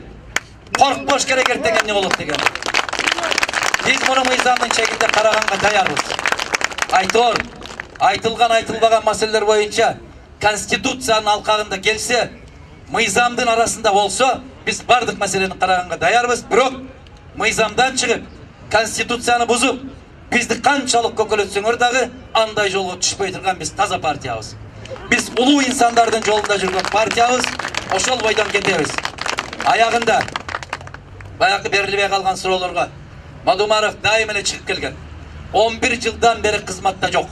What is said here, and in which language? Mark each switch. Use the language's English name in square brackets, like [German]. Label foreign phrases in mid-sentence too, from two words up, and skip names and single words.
[Kyrgyz] Коркпош керек эртең эмне болот деген. Биз муну мыйзамдын чегинде караганга даярбыз. Айтор, айтылган айтылбаган маселелер боюнча Конституциянын алкагында келсе, мыйзамдын арасында болсо, биз бардык маселени караганга даярбыз. Бирок мыйзамдан чыгып, Конституцияны бузуп, Bizdi kançalık kökөлөтсөңөр dagы андай жолго түшпөй турган биз таза партиябыз. Biz улуу инсандардын жолунда жүргөн партиябыз, ошол бойдон кетебиз. Аягында баягы берилбей калган суроолорго Мадумаров дайым эле чыгып келген. 11 жылдан бери кызматта жок.